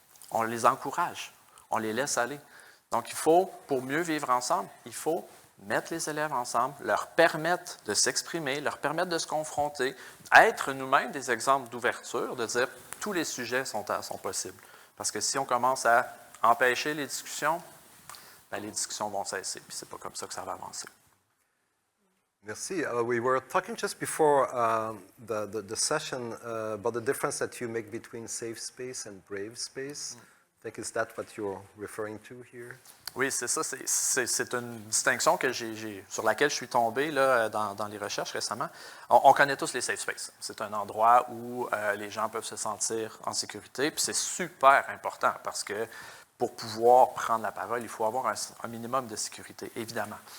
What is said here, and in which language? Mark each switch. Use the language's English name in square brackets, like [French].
[French] On les encourage. On les laisse aller. Donc, il faut, pour mieux vivre ensemble, il faut mettre les élèves ensemble, leur permettre de s'exprimer, leur permettre de se confronter, être nous-mêmes des exemples d'ouverture, de dire tous les sujets sont possibles. Parce que si on commence à empêcher les discussions, bien, les discussions vont cesser, puis c'est pas comme ça que ça va avancer. Merci. [English] We were talking just before the session about the difference that you make between safe space and brave space. I think is that what you're referring to here? [French] Oui, c'est ça. C'est une distinction sur laquelle je suis tombé là, dans les recherches récemment. On connaît tous les safe spaces. C'est un endroit où les gens peuvent se sentir en sécurité. Puis c'est super important parce que pour pouvoir prendre la parole, il faut avoir un minimum de sécurité, évidemment.